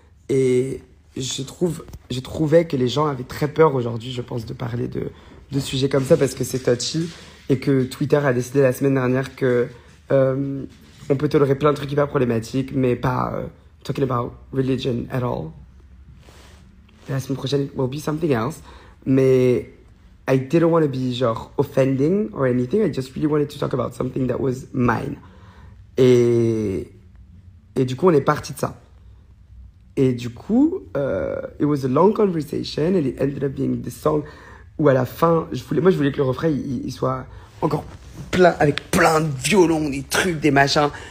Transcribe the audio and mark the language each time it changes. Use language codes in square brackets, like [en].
[fr] Et je trouvais que les gens avaient très peur aujourd'hui, je pense, de parler de sujets comme ça parce que c'est touchy et que Twitter a décidé la semaine dernière que on peut tolérer plein de trucs hyper problématiques, mais pas [en] talking about religion at all. [fr] Et la semaine prochaine, [en] it will be something else. Mais I didn't want to be genre offending or anything. I just really wanted to talk about something that was mine. [fr] Et, et du coup, on est parti de ça. Et du coup, [en] it was a long conversation and it ended up being this song [fr] où à la fin, je voulais que le refrain il soit encore avec plein de violons, des trucs, des machins.